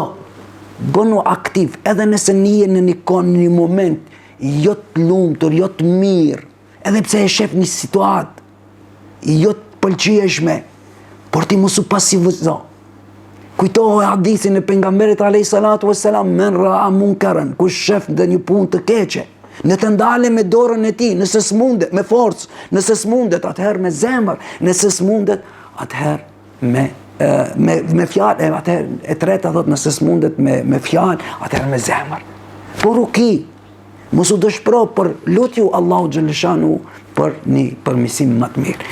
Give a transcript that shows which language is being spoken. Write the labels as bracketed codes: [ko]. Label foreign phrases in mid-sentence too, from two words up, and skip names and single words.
[sq] Bënu aktiv, edhe nëse nije në një moment jo të lumtur, jo të mirë, edhe pse e shef një situatë jo të pëlqyeshme, por ti mos u pasivizo. Kujtohu hadithin e pejgamberit [ar] عليه الصلاة والسلام، من رأى منكرا, [sq] kush shef ndonjë punë të keqe, në të ndale me dorën e tij, nëse s'mundet me forcë, nëse s'mundet atëherë me zemër, nëse s'mundet atëherë me fjalë, atëherë e treta thot nëse s'mundet me fjalë, atëherë me zemër. Por ruki, mos u dëshpëro, por lutju Allahu xhaleshanu për një përmirësim më të mirë.